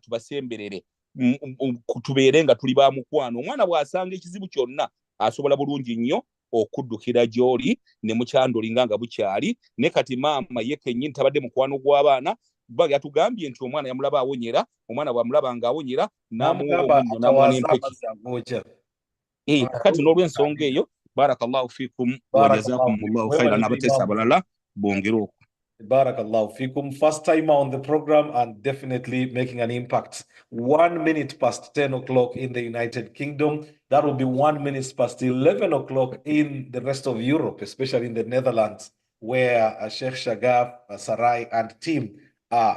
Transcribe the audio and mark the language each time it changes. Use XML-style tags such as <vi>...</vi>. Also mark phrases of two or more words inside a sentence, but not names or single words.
<lg>tubasemberere tubeere nga tuli ba mukwano omwana bw'asanga ekizibu kyonna asobola bulungi nnyo okuddukira gy'oli ne mukyandolinga nga bukyali ne kati maama ye kennyini tabadde mukwano gw'abaana yatugambye nti omwana yamulaba awonyera omwana bw'amulaba ng'awonyera n'amuwa omunnyo n'amuwa n'empeki kakati n'olw'ensonga eyo</lg> <ar>بارك الله فيكم وجزاكم الله خيرا</ar> <lg>abateesa abalala bongere okwo.</lg> <ar>بارك الله فيكم.</ar> <en>First timer on the program and definitely making an impact. 1 minute past 10 o'clock in the United Kingdom. That will be 1 minute past 11 o'clock in the rest of Europe, especially in the Netherlands, where Sheikh Shagaf, Sarai, and team are.</en>